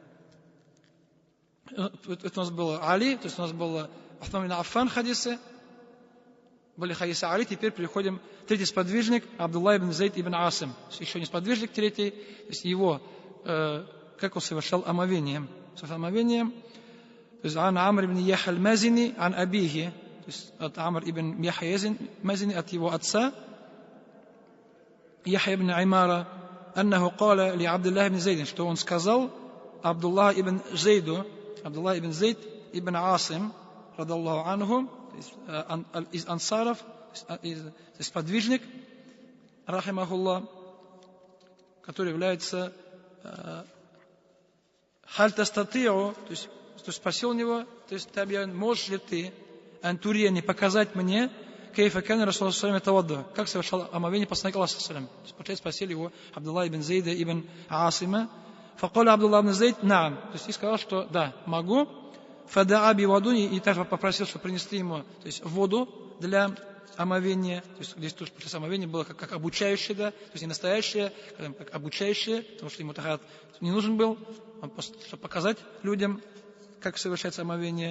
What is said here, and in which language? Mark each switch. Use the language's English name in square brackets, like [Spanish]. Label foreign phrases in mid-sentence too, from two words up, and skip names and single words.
[Russian] Это у нас было Али, то есть у нас было Усман ибн Аффан хадисы, были хадисы Али, теперь переходим, третий сподвижник, Абдулла ибн Зейд ибн Асим, еще не сподвижник третий, то есть его, как он совершал омовение. То есть [Arabic] عن عمرو بن يحيى المازني، عن أبيه, [Russian] то есть от Амр ибн Яхя Мазини, от его отца, Яхя ибн Аймара, [Arabic] أنه قال لعبد الله بن زيد, [Russian] что он сказал Абдуллах ибн Зейду, Абдуллах ибн Зейд ибн Асим, [Arabic] رضي الله عنه, [Russian] из ансаров, то есть подвижник, рахимахуллах, который является [Arabic] هل تستطيع, [Russian] то есть спросил у него, то есть Табьян, можешь ли ты антурени показать мне, [Arabic] كيف كان رسول الله صلى الله عليه وسلم [Russian] как совершал омовение посланника Аллаха [Arabic] صلى الله عليه وسلم. [Russian] То есть спросили его Абдулла ибн Зейда ибн Асима, [Arabic] فقال عبد الله بن زيد، نعم, [Russian] то есть и сказал, что да, могу. [Arabic] فدعا بوضوء, [Russian] и также попросил, чтобы принесли ему, то есть воду для омовения. То есть здесь тоже процесс омовения было как обучающее, да, то есть не настоящее, как обучающее, потому что ему тахарат не нужен был, он просто, чтобы показать людям, как совершается омовение.